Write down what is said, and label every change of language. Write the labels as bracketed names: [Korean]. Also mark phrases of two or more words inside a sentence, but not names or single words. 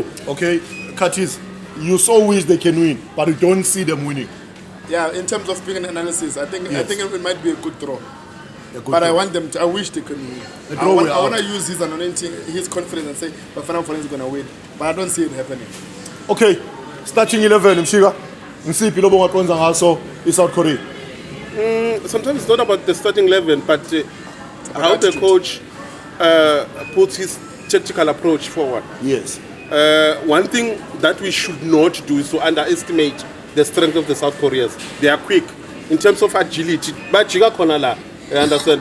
[English] okay, Curtis, you so wish they can win, but you don't see them winning. Yeah, in terms of being an analysis, I think it might be a good draw. A good But I draw. want them to. I wish they can win. The I draw want will to out. use his anointing, his confidence, and say Bafana is going to win. But I don't see it happening. Okay, starting 11, [Zulu] Mshika. Nsiphi lobo ngaqonza ngaso i-South Korea. [English] Sometimes it's not about the starting 11, but how the attitude. coach puts his tactical approach forward. Yes. One thing that we should not do is to underestimate the strength of the South Koreans. They are quick in terms of agility. But Jiga Konala, I understand.